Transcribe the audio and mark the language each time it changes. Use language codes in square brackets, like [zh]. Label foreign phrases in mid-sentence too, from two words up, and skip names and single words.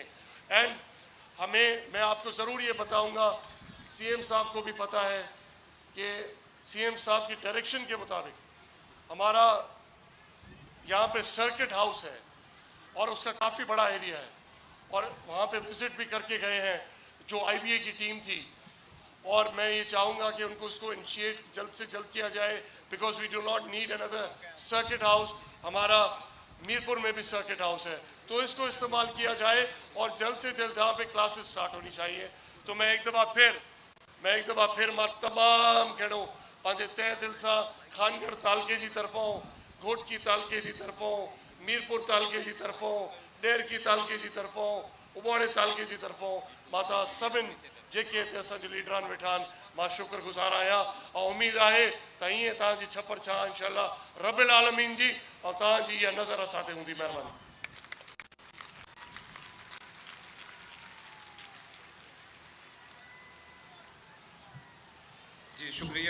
[ur] اینڈ میں آپ کو ضرور یہ بتاؤں گا، سی ایم صاحب کو بھی پتا ہے کہ سی ایم صاحب کی ڈائریکشن کے مطابق ہمارا یہاں پے [en] circuit house [ur] ہے اور اس کا کافی بڑا ایریا ہے، اور وہاں پے وزٹ بھی کر کے گئے ہیں جو آئی بی اے کی ٹیم تھی. اور میں یہ چاہوں گا کہ ان کو اس کو انیشیئیٹ جلد سے جلد کیا جائے, [en] because we do not need another circuit house. [ur] ہمارا میرپور میں بھی [en] circuit house [ur] ہے، تو اس کو استعمال کیا جائے اور جلد سے جلد یہاں پے کلاسز اسٹارٹ ہونی چاہیے. तो मैं एक दफ़ा फिर [sd] मां तमाम कहिड़ो पंहिंजे तह दिल सां खानगढ़ तालके जी तरफ़ों, घोटकी तालके जी तरफ़ों, मीरपुर तालके जी तरफ़ों, डेरकी तालके जी तरफ़ों, उबाड़े तालके जी तरफ़ों मां तव्हां सभिनि जेके हिते असांजे लीडरान वेठा आहिनि मां शुक्रगुज़ार आहियां। ऐं उमेदु आहे त ईअं तव्हांजी छपर छां [ar] إن شاء الله رب العالمين [sd] जी और तव्हांजी इहा नज़र असां ते हूंदी। महिरबानी। [ur] جی شکریہ.